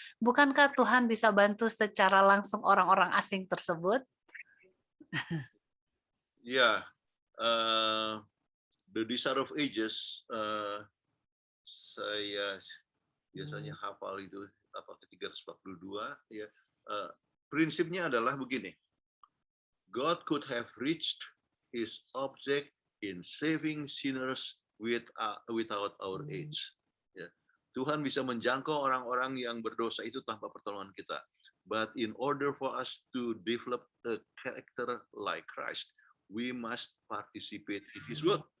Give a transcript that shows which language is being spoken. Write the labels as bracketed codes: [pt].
[id] Bukankah Tuhan bisa bantu secara langsung orang-orang asing tersebut? Ya, The Desire of Ages, saya biasanya hafal itu apa ke-342 ya. Prinsipnya adalah begini. [en] God could have reached his object in saving sinners without our aid. [id] Ya. Tuhan bisa menjangkau orang-orang yang berdosa itu tanpa pertolongan kita. [en] But in order for us to develop a character like Christ, we must participate in his work.